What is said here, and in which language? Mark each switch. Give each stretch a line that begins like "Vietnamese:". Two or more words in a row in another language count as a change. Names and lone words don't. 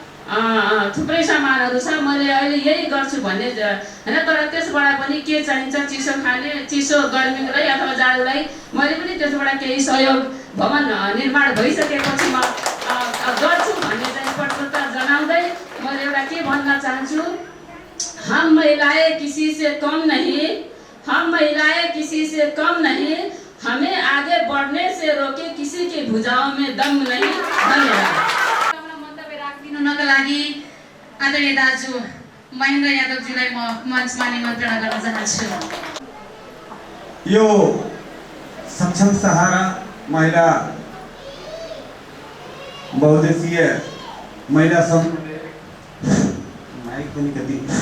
Nepali: थुप्रै सामानहरू छ मैले अहिले यही गर्छु भन्ने हैन तर त्यसबाट पनि के चाहिन्छ चिसो खाने चिसो गर्मीलाई अथवा जाडोलाई मैले पनि त्यसबाट केही सहयोग भवन निर्माण भइसकेपछि म गर्छु भन्ने चाहिँ पटकता जनाउँदै मैले एउटा के भन्न चाहन्छु
Hindi: हम महिलाएं किसी से कम नहीं हमें आगे बढ़ने से रोके किसी के भुजाओं में दम नहीं।
Nepali: धन्यवाद। मन्तव्य राखिदिनुका लागि आदरणीय दाजु महेन्द्र यादवजीलाई म मञ्चमा निमन्त्रणा गर्न चाहन्छु। यो सक्षम सहारा महिला बहुद्देशीय महिला समूह माइक पनि कति